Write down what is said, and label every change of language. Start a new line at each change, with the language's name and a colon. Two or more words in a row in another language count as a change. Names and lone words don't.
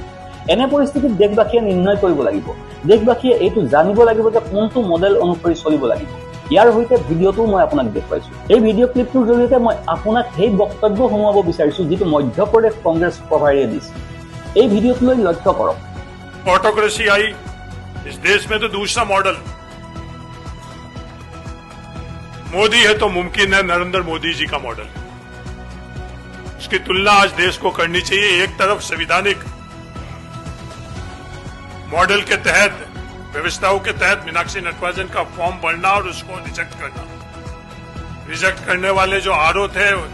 Assamese: এনে পৰিস্থিতিত দেশবাসীয়ে নিৰ্ণয় কৰিব লাগিব, দেশবাসীয়ে এইটো জানিব লাগিব যে কোনটো মডেল অনুসৰি চলিব লাগিব। ইয়াৰ সৈতে ভিডিঅ'টো মই আপোনাক দেখুৱাইছো। এই ভিডিঅ' ক্লিপটোৰ জৰিয়তে মই আপোনাক সেই বক্তব্য শুনাব বিচাৰিছো যিটো মধ্যপ্ৰদেশ কংগ্ৰেছ প্ৰভাৰীয়ে দিছে। এই ভিডিঅ'টোলৈ লক্ষ্য কৰক।
Hindi: ऑटोक्रेसी आई इस देश में तो दूसरा मॉडल मोदी है तो मुमकिन है नरेंद्र मोदी जी का मॉडल है। उसकी तुलना आज देश को करनी चाहिए। एक तरफ संवैधानिक मॉडल के तहत व्यवस्थाओं के तहत मीनाक्षी नटराजन का फॉर्म भरना और उसको रिजेक्ट करना, रिजेक्ट करने वाले जो आरोप थे